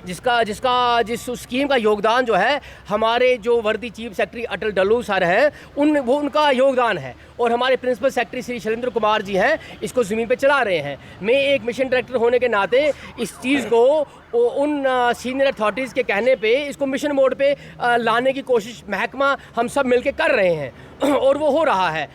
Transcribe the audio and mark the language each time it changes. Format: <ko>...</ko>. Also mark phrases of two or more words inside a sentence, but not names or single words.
<ur>جس اسکیم کا یوگدان جو ہے ہمارے جو</ur> <en>worthy chief secretary</en> <ur>اٹل ڈلو سر ہیں ان کا یوگدان ہے اور ہمارے</ur> <en>principal secretary</en> <ur>شری شیلیندر کمار جی ہیں اس کو زمین پہ چلا رہے ہیں. میں ایک</ur> <en>mission director</en> <ur>ہونے کے ناطے اس چیز کو ان</ur> <en>senior authorities</en> <ur>کے کہنے پہ اس کو</ur> <en>mission mode</en> <ur>پہ لانے کی کوشش محکمہ ہم سب مل کے کر رہے ہیں اور وہ ہو رہا ہے.</ur>